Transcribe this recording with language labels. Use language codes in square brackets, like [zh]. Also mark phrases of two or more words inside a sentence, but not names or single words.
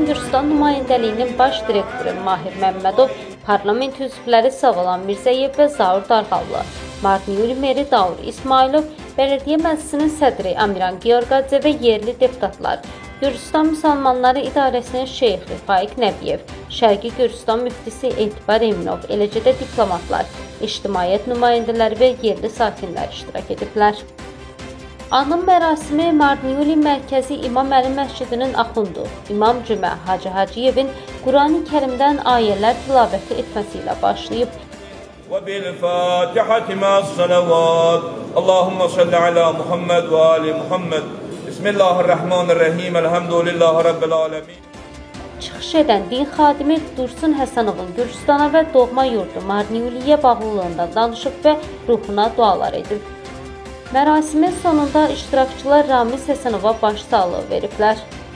[az] Gürcüstan nümayəndəliyinin baş direktoru Mahir Məmmədov, parlament üzvləri Savalan Mirzəyev və Zaur Darğallı, Marniyol meri Daur İsmailov, Bələdiyyə Məclisinin sədri Amiran Georgadze və yerli deputatlar, Gürcüstan Müsəlmanları İdarəsinin şeyxi Faiq Nəbiyev, Şərqi Gürcüstan müftisi Etibar Eminov, eləcə də diplomatlar, ictimaiyyət nümayəndələri və yerli sakinlər iştirak ediblər. Anım mərasimi Marniyoli Mərkəzi İmam Əli Məscidinin axundu İmam Cümə Hacı Hacıyevin Qurani Kərimdən ayələr tilavəti etməsi ilə başlayıb. [ar] وبالفاتحة مع الصلوات اللهم صل على محمد وآل محمد بسم الله الرحمن الرحيم الحمد لله رب العالمين. [az] Çıxış edən din xadimi Dursun Həsənovun Gürcüstana və doğma yurdu Marniyoliyə bağlılığından danışıb və ruhuna dualar edib. Mərasimin sonunda iştirakçılar Ramiz Həsənova başsağlığı veriblər.